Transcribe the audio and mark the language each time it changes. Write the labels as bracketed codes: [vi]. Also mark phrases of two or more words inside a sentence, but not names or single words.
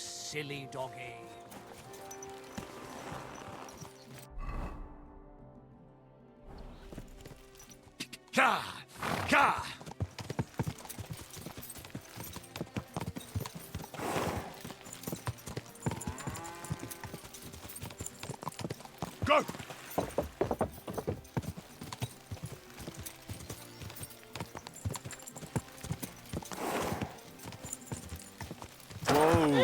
[en] silly doggy. Ka! Ka! Go! Whoa!